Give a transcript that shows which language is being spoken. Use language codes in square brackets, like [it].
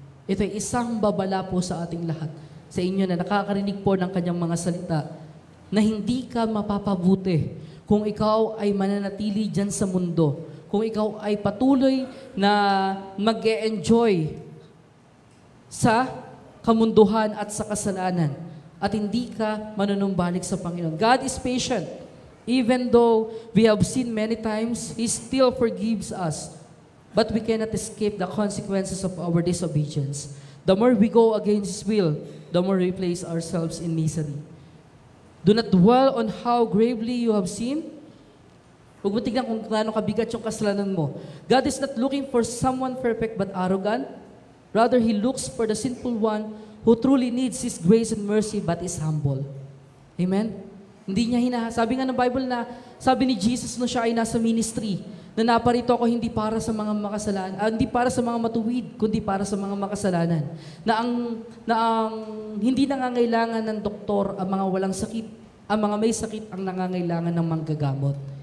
[tl] Ito ay isang babala po sa ating lahat. Sa inyo na nakakarinig po ng kanyang mga salita na hindi ka mapapabuti kung ikaw ay mananatili dyan sa mundo. Kung ikaw ay patuloy na mag-e-enjoy sa kamunduhan at sa kasalanan at hindi ka manunumbalik sa Panginoon. [en] God is patient. Even though we have sinned many times, He still forgives us. But we cannot escape the consequences of our disobedience. The more we go against His will, the more we place ourselves in misery. Do not dwell on how gravely you have sinned. [tl] Huwag mo tignan kung gaano kabigat yung kasalanan mo. [en] God is not looking for someone perfect but arrogant. Rather, He looks for the sinful one who truly needs His grace and mercy but is humble. Amen? [tl] Hindi niya sabi nga ng Bible na, sabi ni Jesus no siya ay nasa ministry, na naparito ako hindi para sa mga makasalanan, hindi para sa mga matuwid, kundi para sa mga makasalanan. Na ang hindi nangangailangan ng doktor ang mga walang sakit, ang mga may sakit ang nangangailangan ng manggagamot.